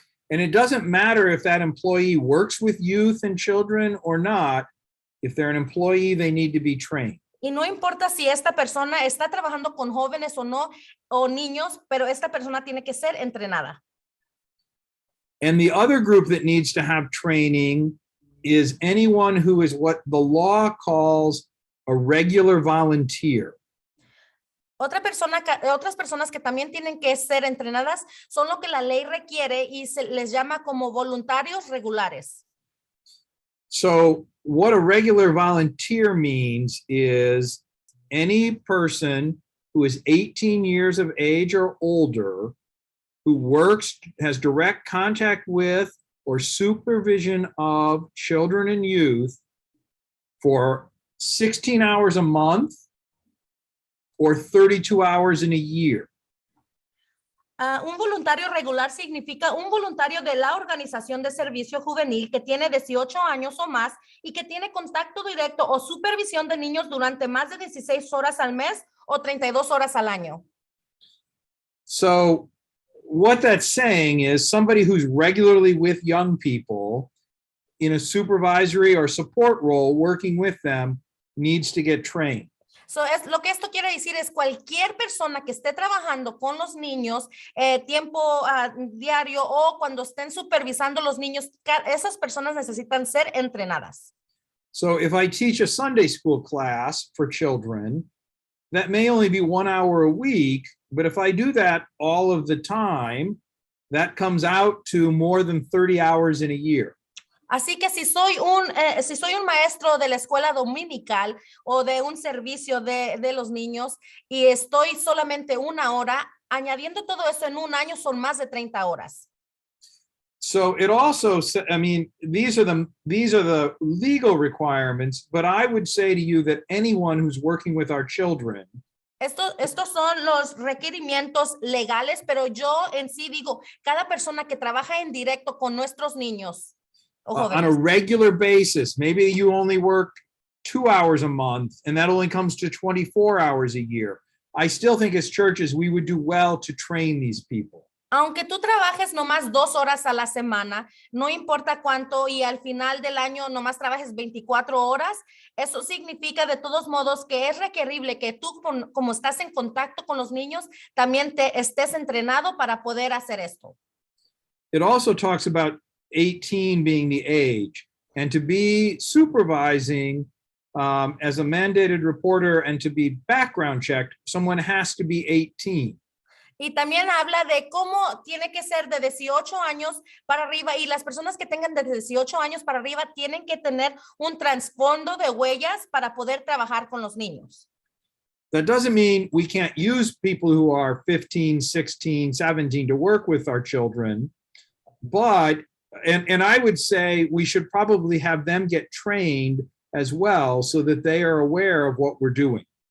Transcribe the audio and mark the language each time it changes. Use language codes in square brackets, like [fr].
[en] And it doesn't matter if that employee works with youth and children or not. If they're an employee, they need to be trained. [es] Y no importa si esta persona está trabajando con jóvenes o no, o niños, pero esta persona tiene que ser entrenada. [en] And the other group that needs to have training is anyone who is what the law calls a regular volunteer. [es] Otras personas que también tienen que ser entrenadas son lo que la ley requiere y se les llama como voluntarios regulares. [en] So what a regular volunteer means is any person who is 18 years of age or older who works, has direct contact with or supervision of children and youth for 16 hours a month or 32 hours in a year. [es] Un voluntario regular significa un voluntario de la organización de servicio juvenil que tiene 18 años o más y que tiene contacto directo o supervisión de niños durante más de 16 horas al mes o 32 horas al año. [en] So what that's saying is somebody who's regularly with young people in a supervisory or support role working with them needs to get trained. [es] So lo que esto quiere decir es cualquier persona que esté trabajando con los niños tiempo diario o cuando estén supervisando los niños, esas personas necesitan ser entrenadas. [en] So if I teach a Sunday school class for children, that may only be 1 hour a week, but if I do that all of the time, that comes out to more than 30 hours in a year. [es] Así que si soy un maestro de la escuela dominical o de un servicio de los niños y estoy solamente 1 hora, añadiendo todo eso en un año son más de 30 horas. [en] So it also, I mean, these are the legal requirements, but I would say to you that anyone who's working with our children, [es] Estos son los requerimientos legales, pero yo en sí digo, cada persona que trabaja en directo con nuestros niños, [en] on a regular basis, maybe you only work 2 hours a month and that only comes to 24 hours a year. I still think as churches, we would do well to train these people. [es] Aunque tú trabajes nomás 2 horas a la semana, no importa cuánto y al final del año nomás trabajes 24 horas, eso significa de todos modos que es requerible que tú, como estás en contacto con los niños, también te estés entrenado para poder hacer esto. [en] It also talks about 18 being the age, and to be supervising as a mandated reporter and to be background checked, someone has to be 18. [es] Y también habla de cómo tiene que ser de 18 años para arriba y las personas que tengan de 18 años para arriba tienen que tener un trasfondo de huellas para poder trabajar con los niños. [en] That doesn't mean we can't use people who are 15, 16, 17 to work with our children, but and I would say we should probably have them get trained as well so that they are aware of what we're doing.